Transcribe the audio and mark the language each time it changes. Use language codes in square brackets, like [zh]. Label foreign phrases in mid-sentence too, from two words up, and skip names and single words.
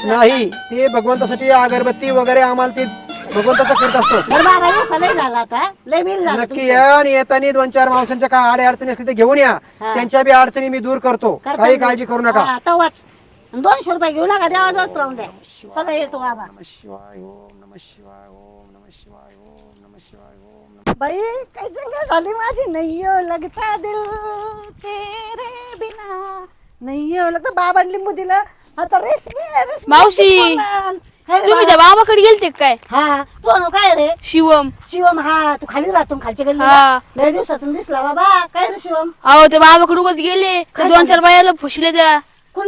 [mr] नाही, ते भगवंतासाठी अगरबत्ती वगैरे आम्हाला ते भगवंताचा करत असतो. बरं बाबा येऊ का? लय झालं आता, लय बिल झालं नक्की तुमचं. या आणि येताना 2-4 माणसांच्या काय आडे अडचणी असतील ते घेऊन या. हा. त्यांच्या बी अडचणी मी दूर करतो, करता काही येईल. काळजी करू नका. हा, तेव्हाच आणि 200 रुपये घेऊ नका देवाजवळच राहून द्या. सगळं येतो बाबा. [sa] नमः शिवाय ओम नमः शिवाय ओम नमः शिवाय ओम नमः शिवाय ओम नमः. [mr] बाई काय संग झाली माझी. [hi] नाही हो लगता दिल तेरे बिना. नाही हो लगता. [mr] बाबा लिंबू दिलं. आता रेशमी मावशी, तुम्ही त्या बाबाकडे गेलते काय? हा तू अनु काय रे शिवम. शिवम. हा तू खाली राहतो खालच्या गल्ली. हा. लय दिवसातून दिसला बाबा. काय रे शिवम? अहो त्या बाबाकडे उगाच गेले. काय 2-4 बायाला फसले कुणी?